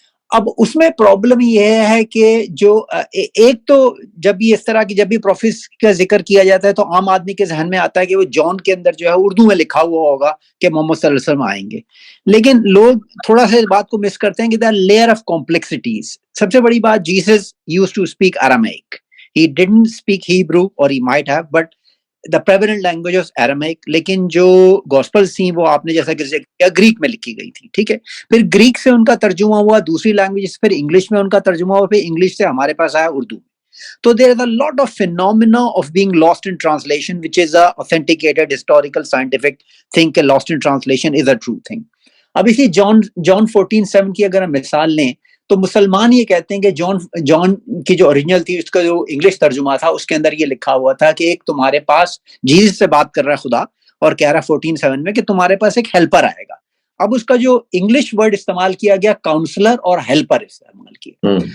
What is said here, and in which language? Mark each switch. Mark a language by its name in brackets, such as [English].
[Urdu] اب اس میں پرابلم یہ ہے کہ جو ایک تو جب بھی اس طرح کی جب بھی پروفیس کا ذکر کیا جاتا ہے تو عام آدمی کے ذہن میں آتا ہے کہ وہ جان کے اندر جو ہے اردو میں لکھا ہوا ہوگا کہ محمد صلی اللہ علیہ وسلم آئیں گے. لیکن لوگ تھوڑا سا اس بات کو مس کرتے ہیں کہ [English] The layer of complexities. [Urdu] سب سے بڑی بات، [English] Jesus used to speak Aramaic. He didn't speak Hebrew, or he might have, but the prevalent language was Aramaic. [Urdu] لیکن جو گوسپلز تھیں وہ آپ نے جیسا کہ گریک میں لکھی گئی تھی. ٹھیک ہے، پھر گریک سے ان کا ترجمہ ہوا دوسری لینگویج، پھر انگلش میں ان کا ترجمہ ہوا، پھر انگلش سے ہمارے پاس آیا اردو. [English] تو there is a lot of phenomena of being lost in translation, which is a authenticated historical scientific thing کہ lost in translation is a true thing. [Urdu] اب اسی جان 14:7 کی اگر ہم مثال لیں تو مسلمان یہ کہتے ہیں کہ جان کی جو اوریجنل تھی، اس کا جو انگلش ترجمہ تھا، اس کے اندر یہ لکھا ہوا تھا کہ ایک تمہارے پاس جیسس سے بات کر رہا ہے خدا، اور کہہ رہا ہے 14:7 میں کہ تمہارے پاس ایک ہیلپر آئے گا. اب اس کا جو انگلش ورڈ استعمال کیا گیا کاؤنسلر اور ہیلپر استعمال کیا.